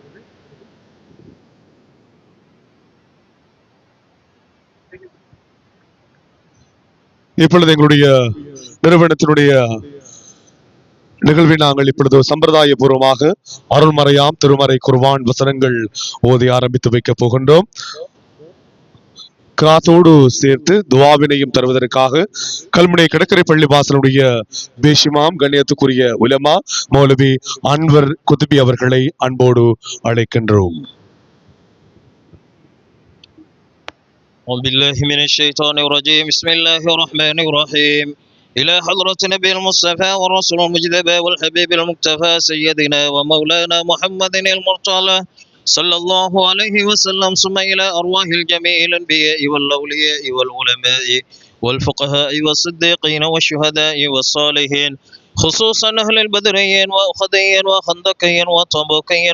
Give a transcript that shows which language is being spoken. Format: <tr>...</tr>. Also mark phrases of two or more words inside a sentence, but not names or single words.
<ta>இப்பொழுது எங்களுடைய நிறுவனத்தினுடைய நிகழ்வை நாங்கள் இப்பொழுது சம்பிரதாய பூர்வமாக அருள்மறையாம் திருமறை குர்ஆன் வசனங்கள் ஓதி ஆரம்பித்து வைக்க போகின்றோம். கிராத்தோடு சேர்த்து துவாவினையும் தருவதற்காக கல்முனை கடற்கரை பள்ளி வாசலுடைய பேஷிமாம் கண்ணியத்துக்குரிய உலமா மௌலவி அன்வர் குதுபி அவர்களை அன்போடு அழைக்கின்றோம்.</ta> <ar>بسم الله الرحمن الرحيم. إلى حضرة نبي المصطفى والرسول المجتبى والحبيب المكتفى سيدنا ومولانا محمد المرتضى صلى الله عليه وسلم، ثم إلى أرواح الجميع الأنبياء والأولياء والعلماء والفقهاء والصديقين والشهداء والصالحين، خصوصا أهل البدريين وأخذيين وخندقيين وطبوقيين</ar>